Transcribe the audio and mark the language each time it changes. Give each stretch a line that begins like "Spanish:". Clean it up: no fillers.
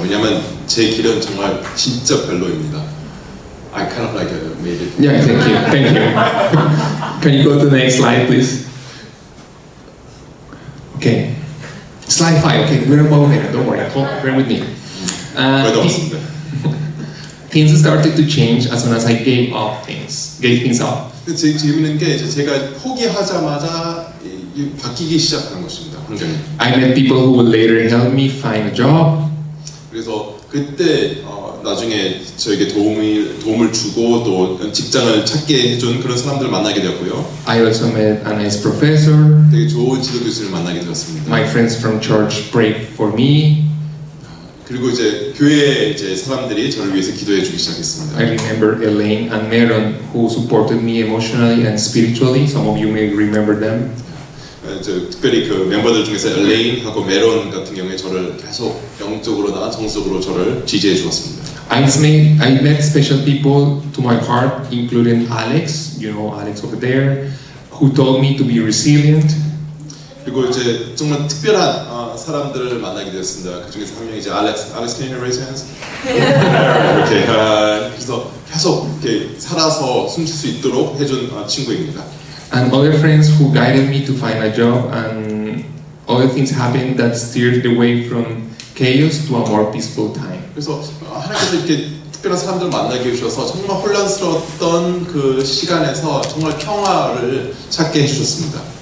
Korean: 왜냐하면 제 길은 정말 진짜 별로입니다.
English: I kind of like made it. Yeah, thank you. Can you go to the next slide, please? Okay. Slide 5. Okay, we're about there. Don't worry. Bear with me.
Korean: 거의 다 왔습니다.
English: Things started to change as soon as I gave things up.
Korean: 제일 재밌는 게 이제 제가 포기하자마자 바뀌기 시작한 것입니다. 환경이.
English: I met people who would later help me find a job.
Korean: 그래서 그때 나중에 저에게 도움을 주고 또 직장을 찾게 해준 그런 사람들을 만나게 되었고요.
English: I also met a nice professor.
Korean: 되게 좋은 지도 교수를 만나게 되었습니다.
English: My friends from church prayed for me.
Korean: 그리고 이제 교회 이제 사람들이 저를 위해서 기도해 주기 시작했습니다.
English: I remember Elaine and Meron who supported me emotionally and spiritually. Some of you may remember them.
Korean: 특별히 그 멤버들 중에서 엘레인하고 메론 같은 경우에 저를 계속 영적으로나 정적으로 저를 지지해 주었습니다.
English: I met special people to my heart, including Alex, you know Alex over there, who told me to be resilient.
Korean: 그리고 이제 정말 특별한 사람들을 만나게 되었습니다. 그 중에서 한 명이 이제
English: Alex, can you raise your hands?
Korean: 이렇게 그래서 계속 이렇게 살아서 숨쉴 수 있도록 해준 친구입니다.
English: And other friends who guided me to find a job, and other things happened that steered the way from chaos to a more peaceful time.
Korean: 그래서 하나님께서 이렇게 특별한 사람들을 만나게 해주셔서 정말 혼란스러웠던 그 시간에서 정말 평화를 찾게 해주셨습니다.